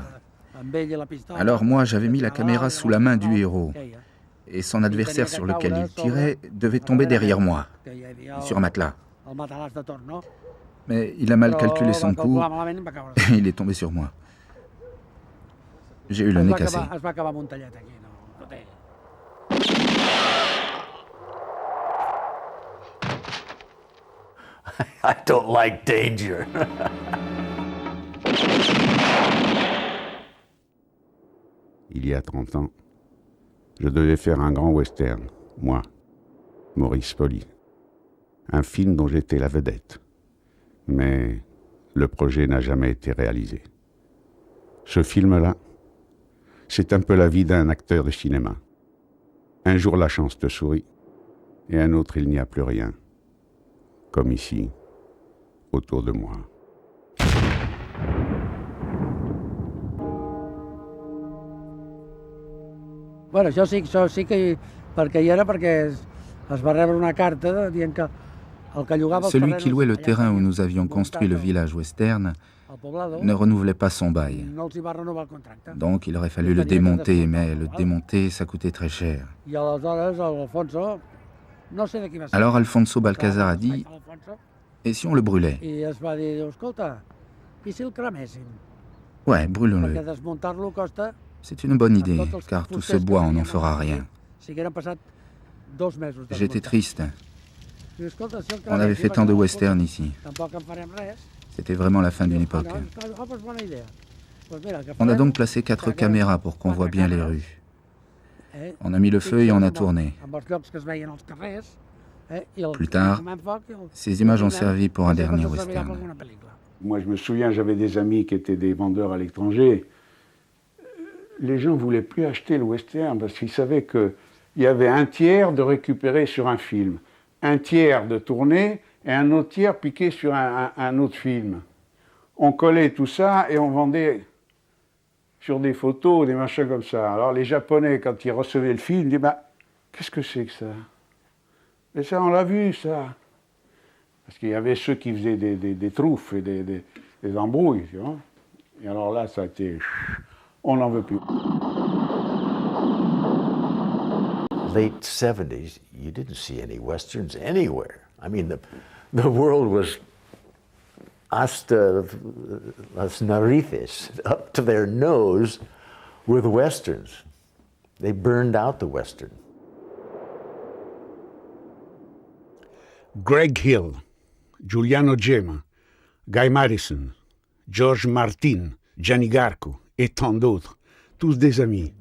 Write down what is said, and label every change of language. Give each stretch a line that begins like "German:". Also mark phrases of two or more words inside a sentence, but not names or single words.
French: Alors moi, j'avais mis la caméra sous la main du héros. Et son adversaire sur lequel il tirait devait tomber derrière moi, sur un matelas. Mais il a mal calculé son coup et il est tombé sur moi. J'ai eu le nez cassé.
English: I don't like danger.
French: Il y a 30 ans, je devais faire un grand western, moi, Maurice Folly. Un film dont j'étais la vedette. Mais le projet n'a jamais été réalisé. Ce film-là, c'est un peu la vie d'un acteur de cinéma. Un jour, la chance te sourit, et un autre, il n'y a plus rien. Comme ici, autour de moi.
Catalan: Bueno, això sí que perquè hi era perquè es va rebre una carta dient que el que llogava els
French: Celui
Catalan: terrenys
French: qui louait le terrain où nous avions construit le village western ne renouvelait pas son bail.
Catalan: no els hi va renovar el contracte.
French: Donc il aurait fallu le démonter, mais le démonter, ça coûtait très cher.
Catalan: I aleshores l'Alfonso, no sé de qui va ser.
French: Alors Alfonso Balcazar a dit, et si on le brûlait?
Catalan: I es va dir, escolta, i si el creméssim?
French: Ouais,
Catalan: Perquè
French: brûlons-le.
Catalan: desmuntar-lo costa...
French: C'est une bonne idée, car tout ce bois, on n'en fera rien.
Catalan: Si hagueren passat 2 mesos.
French: J'étais triste.
Catalan: Diu, escolta, si el
French: On avait fait tant de westerns ici.
Catalan: Tampoc en farem res.
French: C'était vraiment la fin d'une époque.
Catalan: Ah, pues bona idea. Pues mira, que
French: On a
Catalan: farem?
French: donc placé 4 caméras pour qu'on voit bien les rues. On a mis le feu et on a tourné.
Catalan: Amb els llocs que es veien als carrers, i el
French: Plus tard,
Catalan: cremem foc i el-
French: Ces images ont servi pour un
Catalan: Sempre
French: dernier
Catalan: se servirà per
French: western.
Catalan: alguna pel·lícula.
French: Moi, je me souviens, j'avais des amis qui étaient des vendeurs à l'étranger. Les gens ne voulaient plus acheter le western parce qu'ils savaient qu'il y avait un tiers de récupérer sur un film, un tiers de tourner et un autre tiers piqué sur un autre film. On collait tout ça et on vendait sur des photos, des machins comme ça. Alors les Japonais, quand ils recevaient le film, ils disaient bah, qu'est-ce que c'est que ça? Et ça, on l'a vu, ça. Parce qu'il y avait ceux qui faisaient des trouffes et des embrouilles, tu vois. Et alors là, ça a été... On n'en veut plus.
English: Late 70s, you didn't see any westerns anywhere. I mean, the world was
Spanish: hasta las narices,
English: up to their nose with westerns. They burned out the western. Greg Hill,
French: Giuliano Gemma, Guy Madison, George Martin, Gianni Garco et tant d'autres, tous des amis.